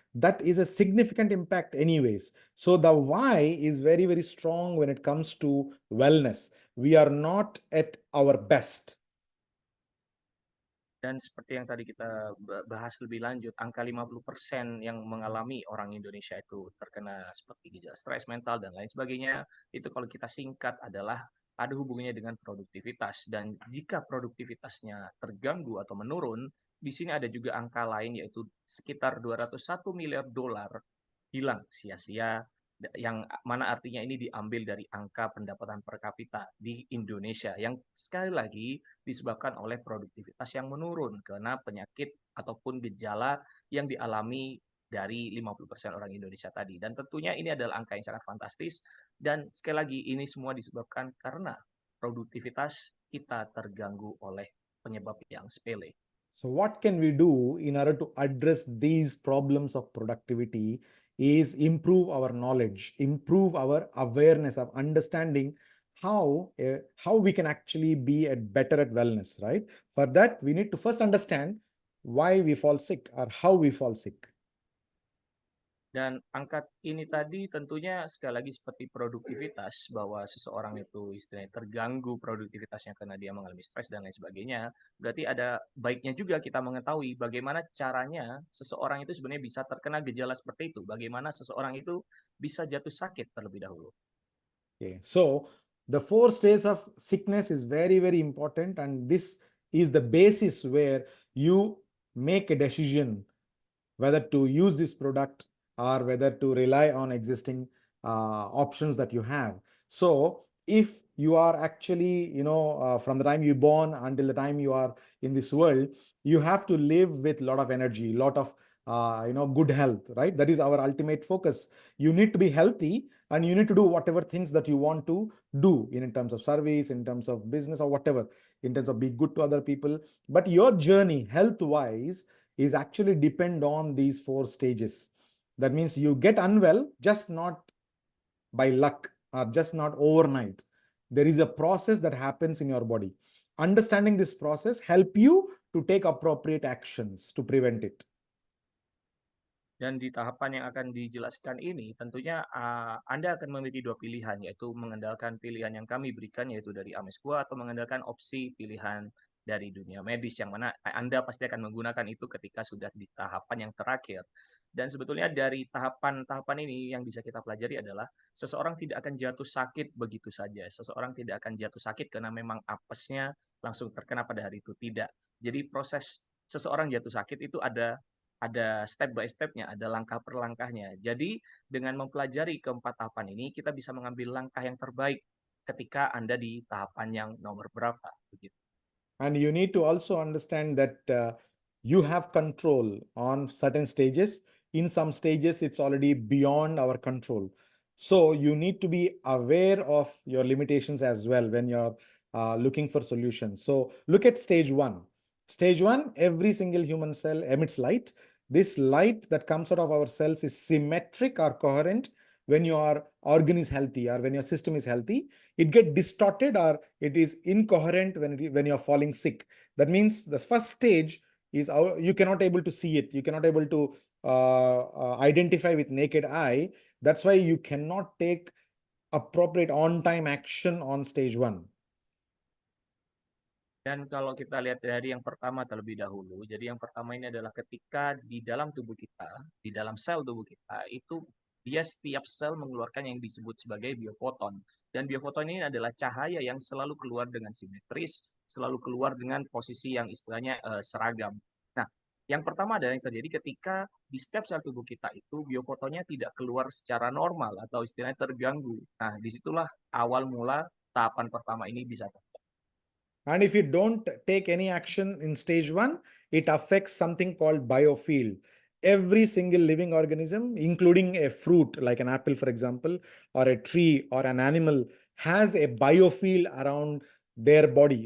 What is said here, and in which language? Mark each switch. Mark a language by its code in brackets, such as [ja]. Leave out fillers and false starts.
[en] That is a significant impact anyways. So the why is very, very strong when it comes to wellness. We are not at our best. [id] Dan seperti yang tadi kita bahas lebih lanjut, angka 50% yang mengalami orang Indonesia itu terkena seperti gejala stres mental dan lain sebagainya, itu kalau kita singkat adalah ada hubungannya dengan produktivitas. Dan jika produktivitasnya terganggu atau menurun, di sini ada juga angka lain yaitu sekitar 201 miliar dolar hilang sia-sia, yang mana artinya ini diambil dari angka pendapatan per kapita di Indonesia yang sekali lagi disebabkan oleh produktivitas yang menurun karena penyakit ataupun gejala yang dialami dari 50% orang Indonesia tadi. Dan tentunya ini adalah angka yang sangat fantastis, dan sekali lagi ini semua disebabkan karena produktivitas kita terganggu oleh penyebab yang sepele. [en] So what can we do in order to address these problems of productivity is improve our knowledge, improve our awareness of understanding how we can actually be better at wellness, right? For that, we need to first understand why we fall sick or how we fall sick. [id] Dan angka ini tadi tentunya sekali lagi seperti produktivitas, bahwa seseorang itu istilahnya terganggu produktivitasnya karena dia mengalami stres dan lain sebagainya. Berarti ada baiknya juga kita mengetahui bagaimana caranya seseorang itu sebenarnya bisa terkena gejala seperti itu. Bagaimana seseorang itu bisa jatuh sakit terlebih dahulu. [en] Okay, so the four stages of sickness is very, very important, and this is the basis where you make a decision whether to use this product or whether to rely on existing options that you have. So if you are actually, from the time you born until the time you are in this world, you have to live with a lot of energy, lot of good health, right? That is our ultimate focus. You need to be healthy and you need to do whatever things that you want to do in terms of service, in terms of business, or whatever, in terms of be good to other people. But your journey health wise is actually depend on these four stages. That means you get unwell just not by luck or just not overnight. There is a process that happens in your body. Understanding this process help you to take appropriate actions to prevent it. [id] Dan di tahapan yang akan dijelaskan ini, tentunya Anda akan memiliki dua pilihan, yaitu mengandalkan pilihan yang kami berikan, yaitu dari Amesqua, atau mengandalkan opsi pilihan dari dunia medis, yang mana Anda pasti akan menggunakan itu ketika sudah di tahapan yang terakhir. Dan sebetulnya dari tahapan-tahapan ini yang bisa kita pelajari adalah seseorang tidak akan jatuh sakit begitu saja. Seseorang tidak akan jatuh sakit karena memang apesnya langsung terkena pada hari itu. Tidak. Jadi proses seseorang jatuh sakit itu ada [en] step by step- [id] nya, ada langkah per langkahnya. Jadi dengan mempelajari keempat tahapan ini, kita bisa mengambil langkah yang terbaik ketika Anda di tahapan yang nomor berapa, begitu. [en] And you need to also understand that you have control on certain stages. In some stages, it's already beyond our control. So you need to be aware of your limitations as well when you're looking for solutions. So look at stage one. Stage one, every single human cell emits light. This light that comes out of our cells is symmetric or coherent when your organ is healthy or when your system is healthy. It get distorted or it is incoherent when you're falling sick. That means the first stage is you cannot able to see it. You cannot able to identify with naked eye. That's why you cannot take appropriate on-time action on stage one. [id] Dan kalau kita lihat dari yang pertama terlebih dahulu, jadi yang pertama ini adalah ketika di dalam tubuh kita, di dalam sel tubuh kita, itu dia setiap sel mengeluarkan yang disebut sebagai biofoton. Dan biofoton ini adalah cahaya yang selalu keluar dengan simetris, selalu keluar dengan posisi yang istilahnya seragam. Nah, yang pertama adalah yang terjadi ketika di setiap sel tubuh kita itu biofotonnya tidak keluar secara normal atau istilahnya terganggu. Nah, disitulah awal mula tahapan pertama ini bisa terjadi. [en] And if you don't take any action in stage one, it affects something called biofield. Every single living organism, including a fruit like an apple, for example, or a tree or an animal, has a biofield around their body.